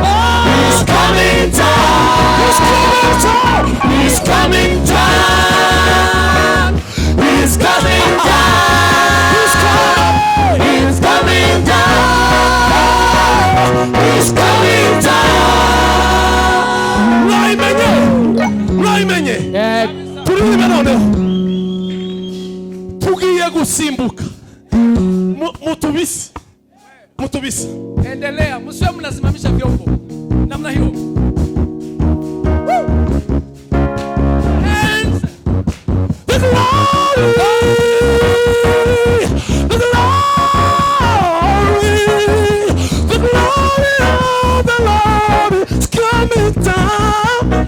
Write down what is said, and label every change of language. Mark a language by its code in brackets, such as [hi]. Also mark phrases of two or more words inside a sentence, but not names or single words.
[en] He's coming down. He's coming down. He's coming down. He's coming down. He's coming down. [rw] Mwayimenye turirimbe noneho tugiye gusimbuka mutubisi. [sw] Endelea, msiwe mnasimamisha vyombo namna hiyo. [en] The glory, the glory, the glory of the Lord is coming down.